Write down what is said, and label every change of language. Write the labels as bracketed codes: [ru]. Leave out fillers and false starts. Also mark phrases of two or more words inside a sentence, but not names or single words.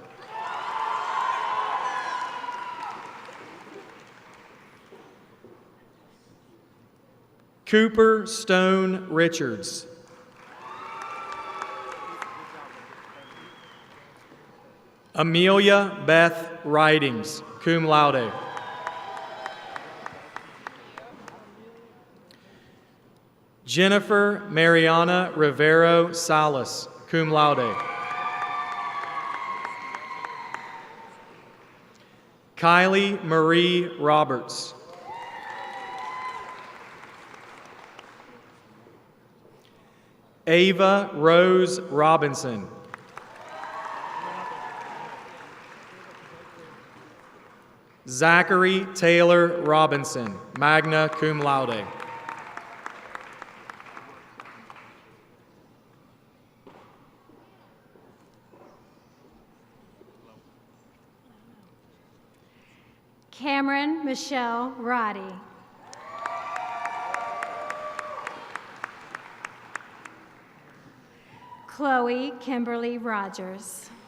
[en] Cooper Stone Richards. Amelia Beth Ridings, [la] cum laude. [en] Jennifer Mariana Rivero Salas, [la] cum laude. [en] Kylie Marie Roberts. Ava Rose Robinson. Zachary Taylor Robinson, [la] magna cum laude. [en] Cameron Michelle Roddy. Chloe Kimberly Rogers.